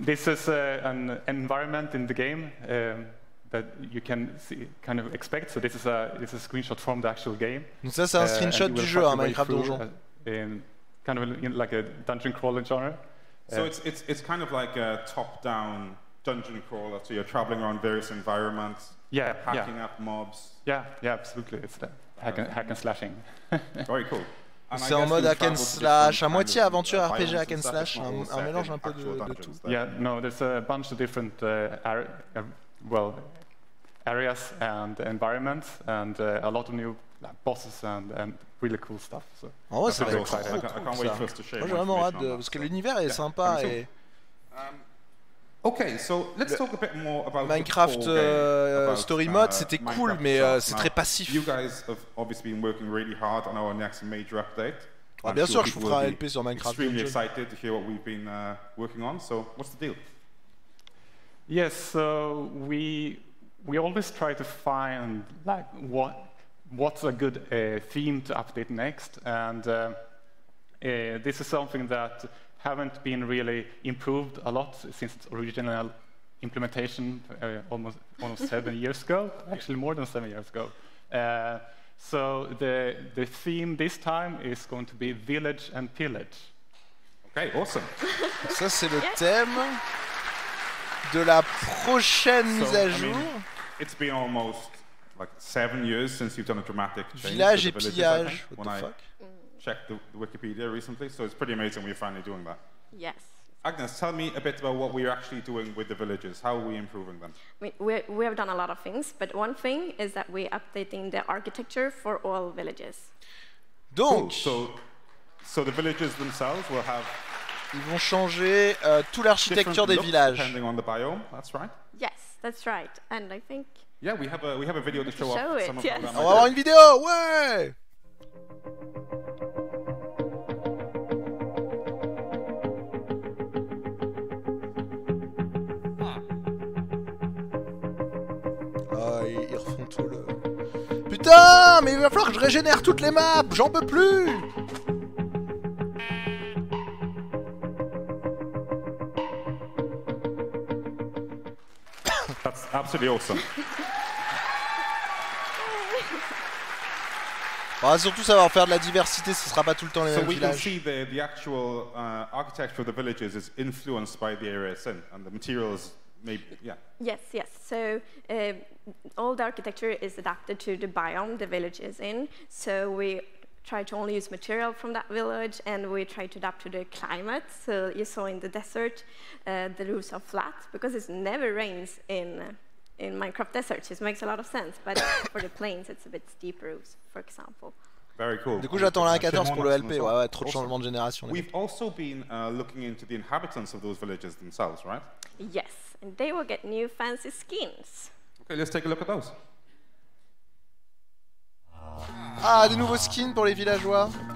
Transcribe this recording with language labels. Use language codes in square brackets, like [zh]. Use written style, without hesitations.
[en] This is an environment in the game that you can see, kind of expect. So this is a screenshot from the actual game. [fr] Donc ça, c'est un screenshot du jeu, Minecraft Donjon. [en] Kind of like a dungeon crawler genre. So it's kind of like a top-down dungeon crawler. So you're traveling around various environments, hacking up mobs. Yeah, absolutely. It's the hack and slashing. Very cool. [fr] C'est en mode hack and slash, à moitié aventure RPG hack and slash, un mélange un peu de tout. [en] Yeah, no, there's a bunch of different areas and environments, and a lot of new bosses and really cool stuff. So [fr] en vrai, ça va être trop cool, ça. Moi, j'ai vraiment hâte, parce que l'univers est sympa et... [en] Okay, so let's talk a bit more about [fr] Minecraft Story Mode, c'était cool, mais c'est très passif. [en] You guys have obviously been working really hard on our next major update. [fr] Bien sûr, je vous ferai un LP sur Minecraft. [en] Extremely excited to hear what we've been working on. So, what's the deal? Yes, so we always try to find like what's a good theme to update next, and this is something that haven't been really improved a lot since its original implementation almost 7 years ago, actually more than 7 years ago. So the theme this time is going to be Village and Pillage. Okay, awesome. [fr] Ça c'est le thème de la prochaine mise à jour. [en] It's been almost like 7 years since you've done a dramatic change. Village to [fr] et [en] the villages, [fr] pillage. [en] when I checked the Wikipedia recently, so it's pretty amazing we're finally doing that. Yes. Agnes, tell me a bit about what we're actually doing with the villages. How are we improving them? We have done a lot of things, but one thing is that we're updating the architecture for all villages. [fr] Donc, [en] cool. So the villages themselves will have. [fr] Ils vont changer toute l'architecture des villages. [en] Depending on the biome, that's right. Yes, that's right, and I think. Yeah, we have a video to show off some of yes. them. [fr] On va avoir une vidéo, ouais. Ah, ils refont tout le... Putain, mais il va falloir que je régénère toutes les maps, j'en peux plus. [en] That's absolutely awesome. [fr] Surtout ça va en faire de la diversité, ce sera pas tout le temps les mêmes villages. [en] So we can see the actual architecture of the villages is influenced by the area it's in, and the materials maybe, yeah. Yes, yes. So all the architecture is adapted to the biome the village is in. So we try to only use material from that village, and we try to adapt to the climate. So you saw in the desert, the roofs are flat because it never rains in Minecraft deserts. It makes a lot of sense, but for the plains, it's a bit steep roofs, for example. Very cool. [fr] Du coup, j'attends la 14 pour le LP. Ouais, trop de changements de génération. [en] We've also been looking into the inhabitants of those villages themselves, right? Yes, and they will get new fancy skins. Okay, let's take a look at those. [fr] Ah, des nouveaux skins pour les villageois.